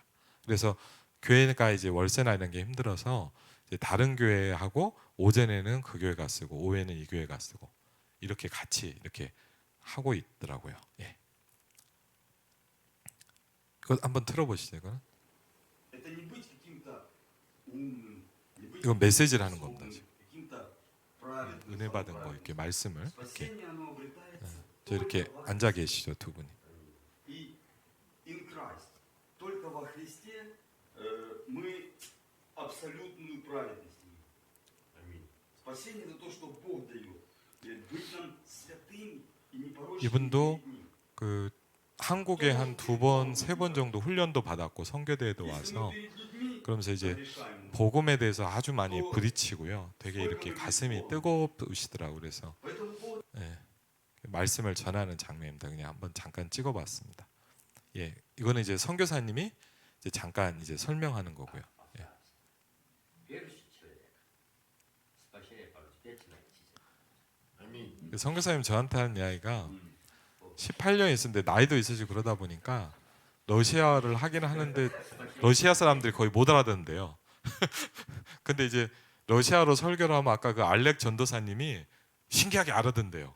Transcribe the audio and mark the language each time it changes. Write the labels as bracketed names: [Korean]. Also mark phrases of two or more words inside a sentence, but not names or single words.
[Korean] 그래서 교회가 이제 월세나 이런 게 힘들어서 이제 다른 교회하고 오전에는 그 교회가 쓰고 오후에는 이 교회가 쓰고 이렇게 같이 이렇게 하고 있더라고요. 예. 이거 한번 틀어보시죠. 이거는. [Russian] Это не быть каким-то умным, не быть [Korean] 이건 메시지를 하는 겁니다. [Russian] способным, [Korean] 지금. [Russian] каким-то праведным, [Korean] 은혜 받은 거 [Russian] самоправедным. [Korean] 이렇게 말씀을 이렇게 [Russian] Спасение, оно обретается [Korean] 저 이렇게 [Russian] только во [Korean] 앉아 [Russian] Христе. [Korean] 계시죠 두 분이. [English] И in Christ. [Russian] Только во Христе мы абсолютную праведность имеем. Аминь. Спасение это то, что Бог дает. И быть нам святым и непорочным [Korean] 이분도 [Russian] перед Ним. [Korean] 그 한국에 한 두 번, 세 번 정도 훈련도 받았고 성교대에도 [Russian] Если мы [Korean] 와서 [Russian] перед людьми [Korean] 그러면서 이제 [Russian] согрешаем, [Korean] 복음에 대해서 아주 많이 부딪히고요. 되게 이렇게 가슴이 뜨거우시더라고 그래서 [Russian] поэтому Бог [Korean] 예, 말씀을 전하는 장면입니다. 그냥 한번 잠깐 찍어봤습니다. 예, 이거는 이제 선교사님이 이제 잠깐 이제 설명하는 거고요. 예. [Russian] верующий человек, спасение получит вечное жизнь. [Korean] 그 선교사님 저한테 하는 이야기가 18년 있었는데 나이도 있으시고 그러다 보니까 러시아를 하긴 하는데 러시아 사람들이 거의 못 알아듣는데요. 근데 이제 러시아로 설교를 하면 아까 그 알렉 전도사님이 신기하게 알아듣는데요.